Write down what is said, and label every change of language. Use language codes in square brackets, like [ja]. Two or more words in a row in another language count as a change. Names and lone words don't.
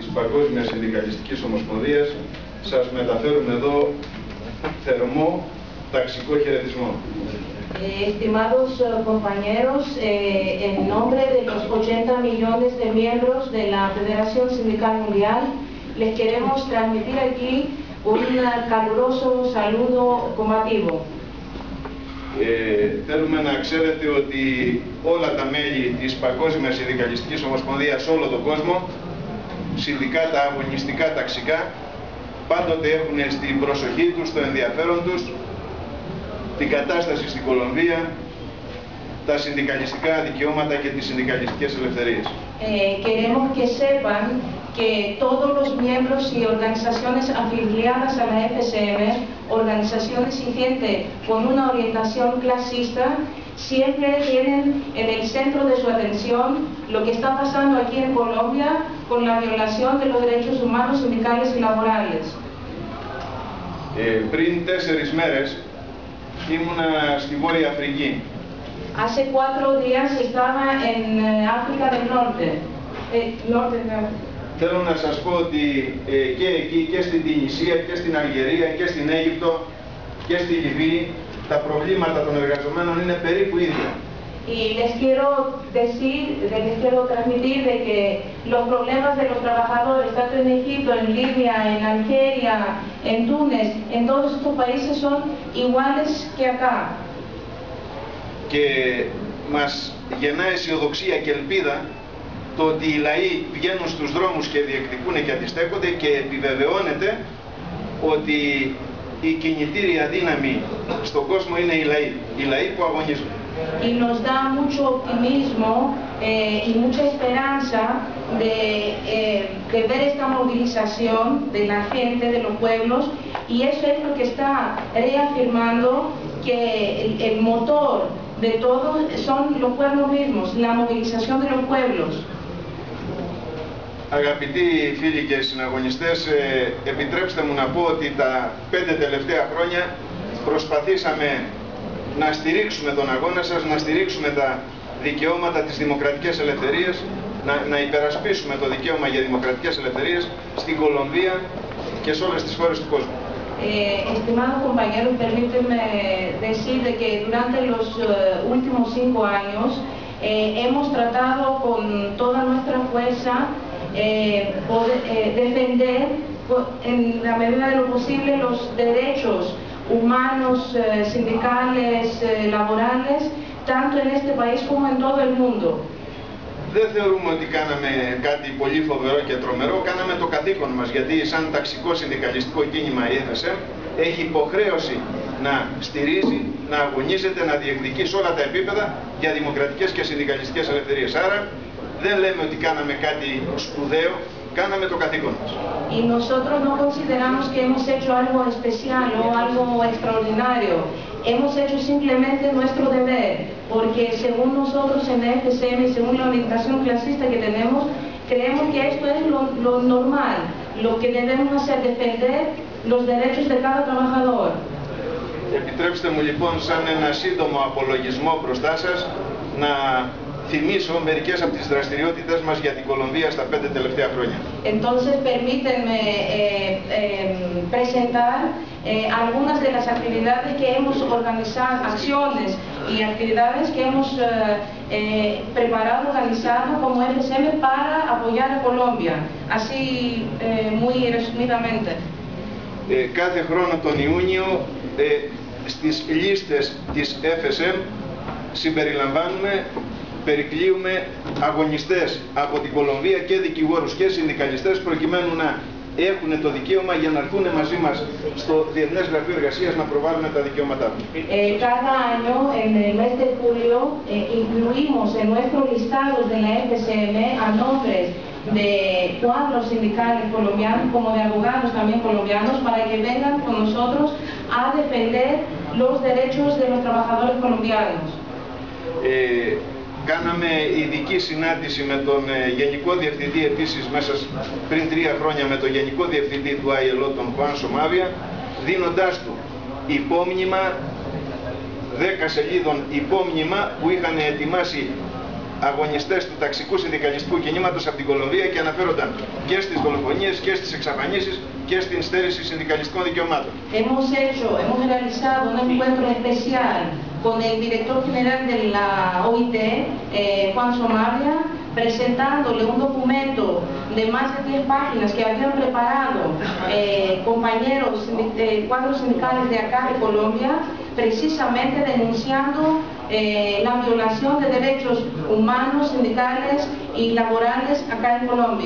[el] Παγκόσμιας Συνδικαλιστικής Ομοσπονδίας, σας μεταφέρουμε εδώ θερμό ταξικό χαιρετισμό. [es] Estimados compañeros, en nombre de los 80 millones de miembros de la Federación Sindical Mundial, les queremos transmitir aquí un caluroso saludo combativo. [el] Θέλουμε να ξέρετε ότι όλα τα μέλη της Παγκόσμιας Συνδικαλιστικής Ομοσπονδίας σε όλο τον κόσμο, συνδικάτα, αγωνιστικά, ταξικά, πάντοτε έχουν στην προσοχή τους, στο ενδιαφέρον τους, την κατάσταση στην Κολομβία, τα συνδικαλιστικά δικαιώματα και τις συνδικαλιστικές ελευθερίες. [es] Queremos que sepan que todos los miembros y organizaciones afiliadas a la FSM, organizaciones y gente con una orientación clasista, siempre tienen en el centro de su atención lo que está pasando aquí en Colombia con la violación de los derechos humanos, sindicales y laborales. [el] Πριν 4 μέρες ήμουνα στη Βόρεια Αφρική. [es] Hace 4 días estaba en África del Norte. [el] Θέλω να σας πω ότι και εκεί και στην Τινησία και στην Αλγερία και στην Αίγυπτο και στη Λιβύη τα προβλήματα των εργαζομένων είναι περίπου ίδια. [es] Y les quiero transmitir de que los problemas de los trabajadores, tanto en Egipto, en Libia, en Algeria, en Túnez, en todos estos países son iguales que acá. [el] Και μας γεννά αισιοδοξία και ελπίδα το ότι οι λαοί πηγαίνουν στους δρόμους και διεκδικούν και αντιστέκονται, και επιβεβαιώνεται ότι η κινητήρια δύναμη στον κόσμο είναι οι λαοί που αγωνίζουν. [es] Y nos da mucho optimismo y mucha esperanza de ver esta movilización de la gente, de los pueblos, y eso es lo que está reafirmando que el motor de todo son los pueblos mismos, la movilización de los pueblos. [el] Αγαπητοί φίλοι και συναγωνιστές, επιτρέψτε μου να πω ότι τα 5 τελευταία χρόνια προσπαθήσαμε να στηρίξουμε τον αγώνα σας, να στηρίξουμε τα δικαιώματα, τις δημοκρατικές ελευθερίες, να υπερασπίσουμε το δικαίωμα για δημοκρατικές ελευθερίες στην Κολομβία και σε όλες τις χώρες του κόσμου. [es] Estimados compañeros, permítanme decir de que durante los últimos 5 años hemos tratado con toda nuestra fuerza defender en la medida de lo posible los derechos humanos, sindicales, laborales, tanto en este país como en todo el mundo. [el] Δεν θεωρούμε ότι κάναμε κάτι πολύ φοβερό και τρομερό, κάναμε το καθήκον μας, γιατί σαν ταξικό συνδικαλιστικό κίνημα η FSM έχει υποχρέωση να στηρίζει, να αγωνίζεται, να διεκδικεί σε όλα τα επίπεδα για δημοκρατικές και συνδικαλιστικές ελευθερίες. Άρα δεν λέμε ότι κάναμε κάτι σπουδαίο, κάναμε το καθήκον μας. [es] Y nosotros no consideramos que hemos hecho algo especial o algo extraordinario. Hemos hecho simplemente nuestro deber, porque según nosotros en la FSM y según la orientación clasista que tenemos, creemos que esto es lo normal, lo que debemos hacer, defender los derechos de cada trabajador. [el] Επιτρέψτε μου λοιπόν, σαν ένα σύντομο απολογισμό μπροστά σας, να θυμίσω μερικές από τις δραστηριότητες μας για την Κολομβία στα 5 τελευταία χρόνια. [es] Entonces, permítanme presentar algunas de las actividades que hemos organizado, acciones y actividades que hemos preparado, organizado como FSM para apoyar a Colombia, así muy resumidamente. [el] Κάθε χρόνο τον Ιούνιο στις λίστες της FSM συμπεριλαμβάνουμε, περικλείουμε αγωνιστές από την Κολομβία και δικηγόρους και συνδικαλιστές, προκειμένου να έχουν το δικαίωμα για να έρθουν μαζί μας στο Διεθνές Γραφείο Εργασίας να προβάλλουν τα δικαιώματά τους. [es] Cada año, en el mes de julio, incluimos en nuestros listados de la FSM a nombres de cuadros sindicales colombianos, como de abogados también colombianos, para que vengan con nosotros a defender los derechos de los trabajadores colombianos. [el] Κάναμε ειδική συνάντηση με τον Γενικό Διευθυντή επίσης μέσα πριν 3 χρόνια, με τον Γενικό Διευθυντή του ILO, τον Χουάν Σομάβια, δίνοντάς του υπόμνημα, 10 σελίδων υπόμνημα που είχαν ετοιμάσει αγωνιστές του ταξικού συνδικαλιστικού κινήματος από την Κολομβία και αναφέρονταν και στις δολοφονίες και στις εξαφανίσεις και στην στέρηση συνδικαλιστικών δικαιωμάτων. [es] Hemos realizado un encuentro especial con el director general de la OIT, Juan Somabria, presentándole un documento de más de 10 páginas que habían preparado compañeros, cuadros sindicales de acá de Colombia, precisamente denunciando la violación de derechos humanos, sindicales y laborales acá en Colombia.